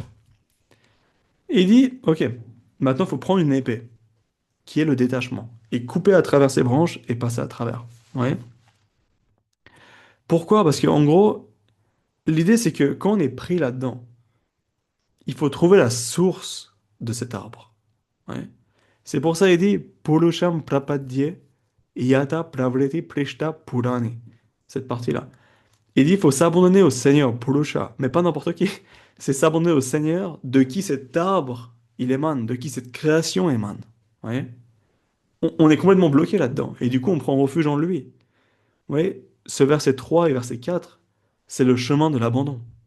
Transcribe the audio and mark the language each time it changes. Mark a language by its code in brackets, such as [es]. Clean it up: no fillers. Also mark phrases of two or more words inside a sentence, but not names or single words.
[fr] Et il dit, OK, maintenant il faut prendre une épée, qui est le détachement, et couper à travers ces branches et passer à travers. Ouais. Pourquoi? Parce qu'en gros, l'idée c'est que quand on est pris là-dedans, il faut trouver la source de cet arbre. Ouais. C'est pour ça qu'il dit [sa] Pulusham prapadye yata pravriti prishta purani. [fr] Cette partie-là. Il dit il faut s'abandonner au Seigneur, Purusha, mais pas n'importe qui. C'est s'abandonner au Seigneur de qui cet arbre il émane, de qui cette création émane. Ouais. On est complètement bloqué là-dedans. Et du coup, on prend refuge en lui. Vous voyez, ce verset 3 et verset 4, c'est le chemin de l'abandon.